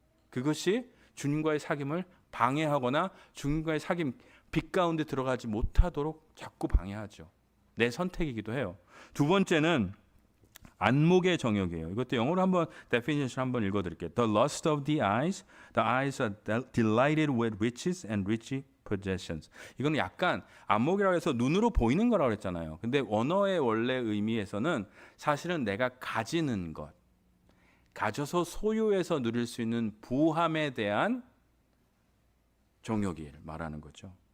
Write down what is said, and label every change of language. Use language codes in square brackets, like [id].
[ko] 그것이 주님과의 사귐을 방해하거나 주님과의 사귐 빛 가운데 들어가지 못하도록 자꾸 방해하죠. 내 선택이기도 해요. 두 번째는 안목의 정욕이에요. 이것도 영어로 한번 definition 한번 읽어드릴게요. [en] The lust of the eyes are delighted with riches and rich possessions. [ko] 이거는 약간 안목이라고 해서 눈으로 보이는 거라고 했잖아요. 근데 언어의 원래 의미에서는 사실은 내가 가지는 것, 가져서 소유해서 누릴 수 있는 부함에 대한 정욕을 말하는 거죠.